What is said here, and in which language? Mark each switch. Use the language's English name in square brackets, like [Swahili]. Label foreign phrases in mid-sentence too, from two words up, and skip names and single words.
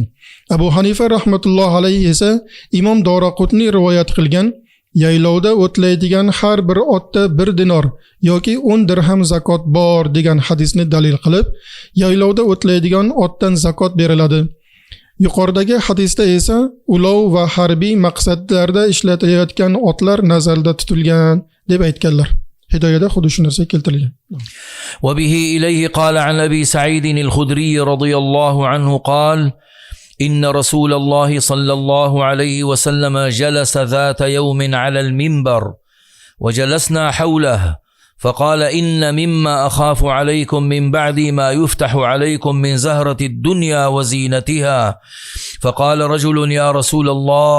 [Uzbek] Abu Hanifa [Arabic] رحمة الله عليه [Uzbek] esa imom Doraqutni rivoyat qilgan yaylovda o'tlaydigan har bir otda 1 dinor yoki 10 dirham zakot bor degan hadisni dalil qilib yaylovda o'tlaydigan otdan zakot beriladi. Yuqoridagi hadisda esa ulov va harbiy maqsadlarda ishlatilayotgan otlar nazarda tutilgan deb aytganlar. Hidoyada xuddi shu narsa keltirilgan. [Arabic] وبه إليه قال عن أبي سعيد الخدري رضي الله عنه قال إن رسول الله صلى الله عليه وسلم جلس ذات يوم على المنبر وجلسنا حوله فقال إن مما أخاف عليكم من بعد ما يفتح عليكم من زهرة الدنيا وزينتها فقال رجل يا رسول الله